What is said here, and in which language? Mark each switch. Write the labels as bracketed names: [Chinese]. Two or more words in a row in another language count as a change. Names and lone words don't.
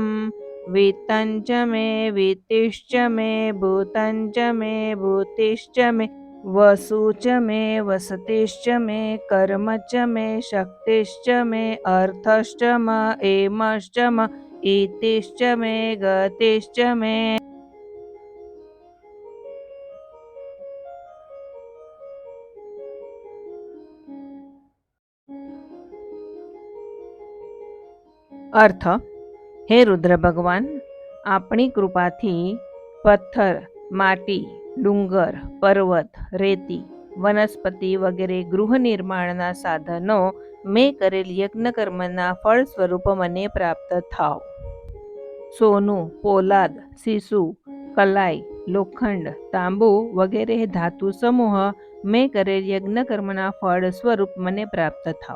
[Sanskrit] वित्तञ्च मे वीतिश्च मे भूतञ्च मे भूतिश्च मे वसु च मे वसतिश्च मे कर्म च मे शक्तिश्च मे अर्थश्च म एमश्च म इतिश्च मे गतिश्च मे। [Gujarati] अर्थ। હે રુદ્ર ભગવાન, આપણી કૃપાથી પથ્થર, માટી, ડુંગર, પર્વત, રેતી, વનસ્પતિ વગેરે ગૃહ નિર્માણના સાધનો મેં કરેલ યજ્ઞકર્મના ફળ સ્વરૂપ મને પ્રાપ્ત થાવ. સોનું, પોલાદ, સીસુ, કલાઈ, લોખંડ, તાંબુ વગેરે ધાતુ સમૂહ મેં કરેલ યજ્ઞકર્મના ફળ સ્વરૂપ મને પ્રાપ્ત થાવ.